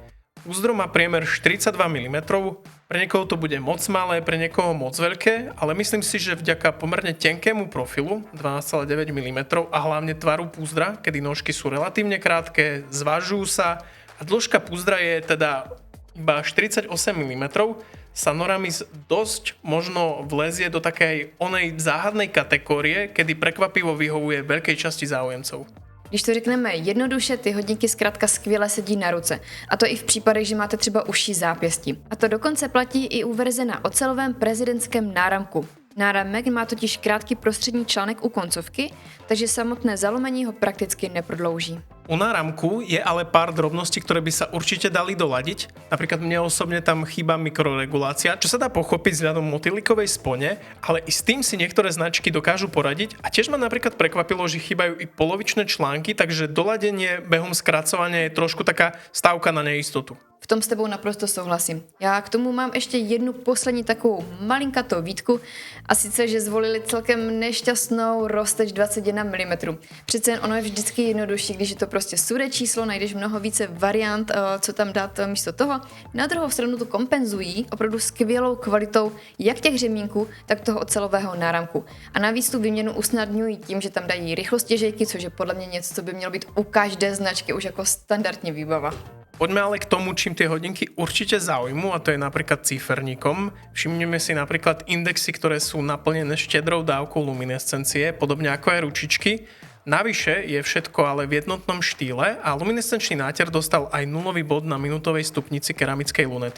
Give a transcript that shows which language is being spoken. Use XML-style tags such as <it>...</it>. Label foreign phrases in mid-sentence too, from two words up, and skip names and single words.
<sk>Úzdro má priemer 42 mm, pre niekoho to bude moc malé, pre niekoho moc veľké, ale myslím si, že vďaka pomerne tenkému profilu 12,9 mm a hlavne tvaru púzdra, kedy nožky sú relatívne krátke, zvažujú sa a dĺžka púzdra je teda iba 48 mm, sa Noramis dosť možno vlezie do takej onej záhadnej kategórie, kedy prekvapivo vyhovuje veľkej časti záujemcov.</sk> <cs>Když to řekneme jednoduše, ty hodinky zkrátka skvěle sedí na ruce. A to i v případech, že máte třeba užší zápěstí. A to dokonce platí i u verze na ocelovém prezidentském náramku. Náramek má totiž krátký prostřední článek u koncovky, takže samotné zalomení ho prakticky neprodlouží. U náramku je ale pár drobností,</cs> <sk>ktoré by sa určite dali doladiť. Napríklad mne osobne tam chýba mikroregulácia, čo sa dá pochopiť vzhľadom motýlikovej spone, ale i s tým si niektoré značky dokážu poradiť. A tiež ma napríklad prekvapilo, že chýbajú i polovičné články, takže doladenie behom skracovania je trošku taká stávka na neistotu.</sk> <cs>V tom s tebou naprosto souhlasím. Já k tomu mám ještě jednu poslední takovou malinkatou výtku, a sice, že zvolili celkem nešťastnou rozteč 21 mm. Přece jen ono je vždycky jednodušší, když je to prostě sudé číslo, najdeš mnoho více variant, co tam dát místo toho. Na druhou stranu to kompenzují opravdu skvělou kvalitou jak těch řemínků, tak toho ocelového náramku. A navíc tu výměnu usnadňují tím, že tam dají rychlostěžejky, což je podle mě něco, co by mělo být u každé značky už jako standardní výbava.</cs> <sk>Poďme ale k tomu, čím tie hodinky určite zaujmú, a to je napríklad ciferníkom. Všimneme si napríklad indexy, ktoré sú naplnené štedrou dávkou luminescencie, podobne ako aj ručičky. Navyše je všetko ale v jednotnom štýle a luminescenčný náter dostal aj nulový bod na minútovej stupnici keramickej lunety.</sk>